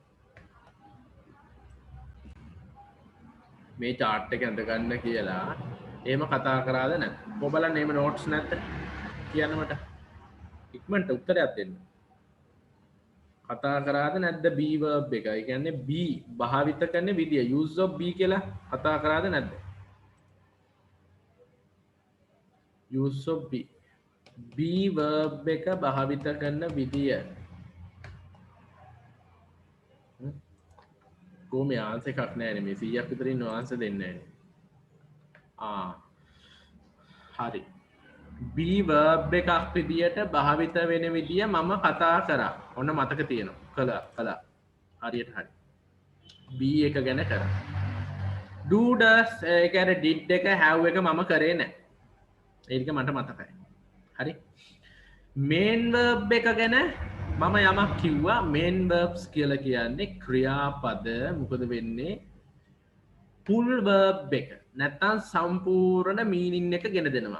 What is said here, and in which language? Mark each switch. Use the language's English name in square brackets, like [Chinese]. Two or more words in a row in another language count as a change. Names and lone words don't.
[Sinhala] මේ chart එක ඇඳ ගන්න කියලා එහෙම කතා කරාද නැද්ද? ඔබලන් එහෙම notes නැද්ද? කියන්න මට. ඉක්මනට උත්තරයක් දෙන්න. කතා කරාද නැද්ද [English] be verb [Sinhala] එක? ඒ කියන්නේ be භාවිත කරන විදිය [English] use of be [Sinhala] කියලා කතා කරාද නැද්ද? [English] use of be. be verb [Sinhala] එක භාවිත කරන විදිය. කොහොම ආන්සර් එකක් නැහැ නේ මේ 100ක් විතර ඉන්න ආන්සර් දෙන්නේ නැහැ. හරි. [English] be verb [Sinhala] එකක් විදියට භාවිත වෙන විදිය මම කතා කරා. ඔන්න මතක තියෙනවා. කළා. හරියට හරි. be එක ගැන කරා. [English] do does [Sinhala] ඒ කියන්නේ did එක have එක මම කරේ නැහැ. ඒක මට මතකයි. හරි. [English] main verb [Sinhala] එක ගැන මම යමක් කිව්වා. [English] main verbs [Sinhala] කියලා කියන්නේ ක්‍රියාපද මොකද වෙන්නේ? [English] full verb [Sinhala] එක. නැත්තම් සම්පූර්ණ මීනින් එක ගෙන දෙනවා.